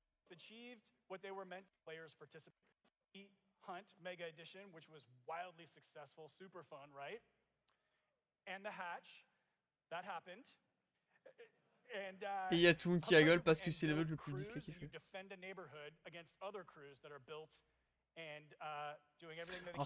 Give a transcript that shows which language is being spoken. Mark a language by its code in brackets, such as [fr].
[en] Achieved what they were meant to. Players participate. The Hunt Mega Edition, which was wildly successful, super fun, right? And the Hatch, that happened. And [fr] Et il y a tout le monde qui rigole parce que c'est le level le plus discret qu'il fait. [en] Defend a neighborhood against other crews that are built and doing everything that they can